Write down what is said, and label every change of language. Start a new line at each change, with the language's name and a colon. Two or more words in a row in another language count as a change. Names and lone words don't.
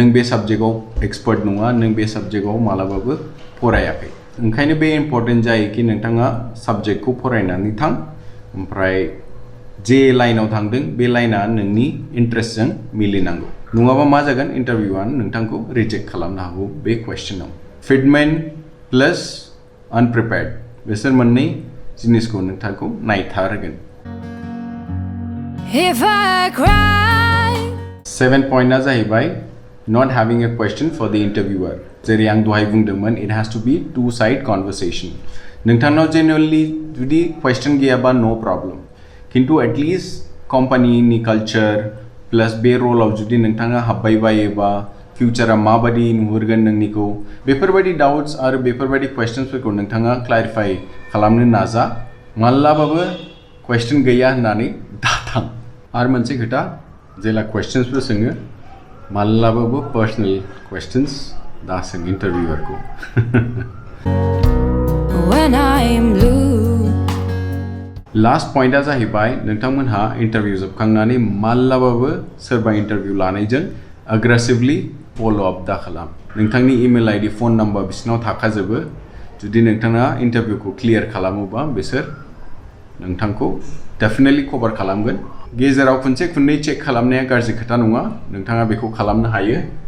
Bodo: बे साबजेक्टआव एक्सपार्ट नङा नों बे साबजेक्टआव मालाबाबो फरायाखै ओंखायनो बे इम्पर्टेन्ट जायो कि नोंथाङा साबजेक्टखौ फरायनानै थां ओमफ्राय जे लाइनाव थांदों बे लाइना नोंनि इन्ट्रेस्टजों मिलिनांगौ नङाबा मा जागोन इन्टारभिउआ नोंथांखौ रिजेक्ट खालामनो हागौ बे क्वेश्चनाव
English: fitment plus unprepared
Bodo: बिसोर मोननै जिनिसखौ नोंथांखौ नायथारगोन
English: If I cry,
Bodo: सेभेन पॉइन्टआ जाहैबाय
English: not having a question for the interviewer
Bodo: जेरै आं दहाय बुंदोंमोन
English: it has to be two side conversation
Bodo: नोंथांनाव जेनुइनलि जुदि क्वेश्चन गैयाबा
English: no problem
Bodo: खिन्थु एटलिस्ट कम्पानिनि कालचार प्लस बे रलाव जुदि नोंथाङा हाबबाय बायोबा फिउचारा माबायदि नुहुरगोन नोंनिखौ बेफोरबायदि डाउट्स आरो बेफोरबायदि क्वेश्चन्सफोरखौ नोंथाङा क्लारिफाइ खालामनो नाजा मालाबाबो क्वेश्चन गैया होननानै दाथां आरो मोनसे खोथा जेला क्वेश्चन्सफोर सोङो मालाबाबो
English: personal questions
Bodo: दा सों इन्टारभिउअरखौ
English: when I'm blue,
Bodo: लास्ट पॉइन्टआ जाहैबाय नोंथांमोनहा इन्टारभिउ जोबखांनानै मालाबाबो सोरबा इन्टारभिउ लानायजों
English: aggressively follow up
Bodo: दा खालाम नोंथांनि
English: email ID phone number
Bodo: बिसोरनाव थाखाजोबो जुदि नोंथाङा इन्टारभिउखौ क्लियार खालामोबा बिसोर नोंथांखौ डेफिनेटलि कभार खालामगोन गेजेराव खनसे खननै चेक खालामनाया गाज्रि खोथा नङा नोंथाङा बेखौ खालामनो हायो